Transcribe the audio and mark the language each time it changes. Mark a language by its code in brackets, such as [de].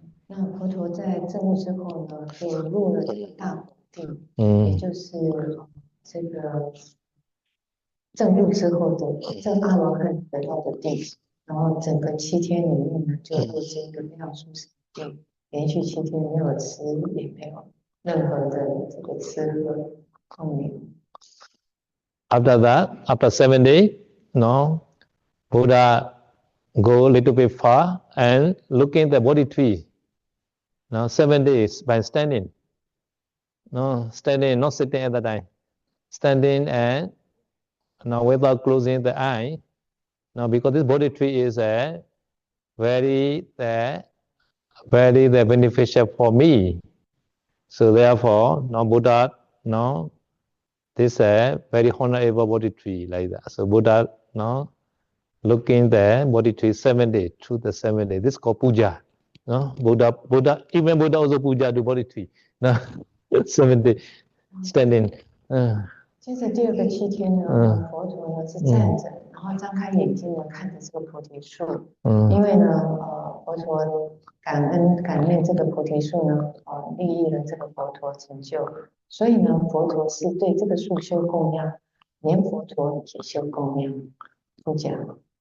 [zh] 那佛陀在证悟之后呢，就入了这个大果定，也就是这个证悟之后的证阿罗汉得到的定，然后整个7天里面呢，就入这一个非常舒适的定，连续7天没有吃，也没有任何的这个吃喝控名。 [en] After that, after 7 days, no, Buddha go a little bit far and looking at the body tree. Now 7 days by standing. No, standing, not sitting at the time. Standing and now without closing the eye. Now because this body tree is a very beneficial for me. So therefore, now Buddha, no, this is a very honorable body tree like that. So Buddha, no, looking the body tree 7 days, through the 7 days. This is called puja. No, Buddha, even Buddha also puja the body tree. No, 7 days standing. [zh] 接着第2个7天呢，佛陀呢是站着，然后张开眼睛呢看着这个菩提树，因为呢，佛陀感念这个菩提树呢，利益了这个佛陀成就，所以呢，佛陀是对这个树修供养，连佛陀也修供养，不讲。